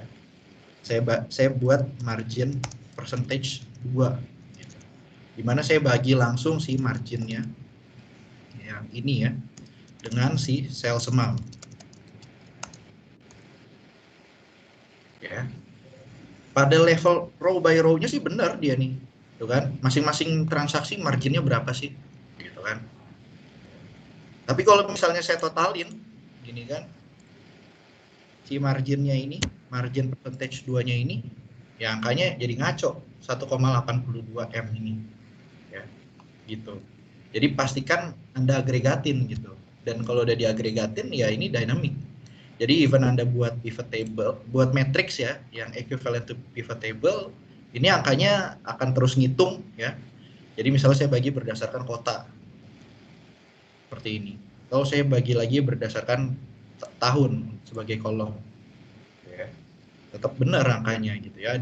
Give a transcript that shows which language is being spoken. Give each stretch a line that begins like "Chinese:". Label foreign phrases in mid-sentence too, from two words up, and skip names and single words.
Indonesian: Saya buat
English: margin percentage
Indonesian: 2 gitu. Dimana saya bagi langsung si marginnya yang ini ya dengan si sales amount ya. Pada level
English: row by row-
Indonesian: nya sih benar dia nih, tuh kan? Masing-masing transaksi marginnya berapa sih, gitu kan? Tapi kalau misalnya saya totalin, gini kan, si marginnya ini,
English: margin percentage
Indonesian: 2-nya ini, ya angkanya jadi ngaco, 1,82 M ini, ya, gitu. Jadi pastikan Anda agregatin gitu. Dan kalau udah diagregatin, ya ini dynamic. Jadi even Anda buat
English: pivot table,
Indonesian: buat matrix ya, yang
English: equivalent to pivot table,
Indonesian: ini angkanya akan terus ngitung ya. Jadi misalnya saya bagi berdasarkan kota, seperti ini. Kalau saya bagi lagi berdasarkan tahun sebagai kolom, ya, tetap benar angkanya gitu ya.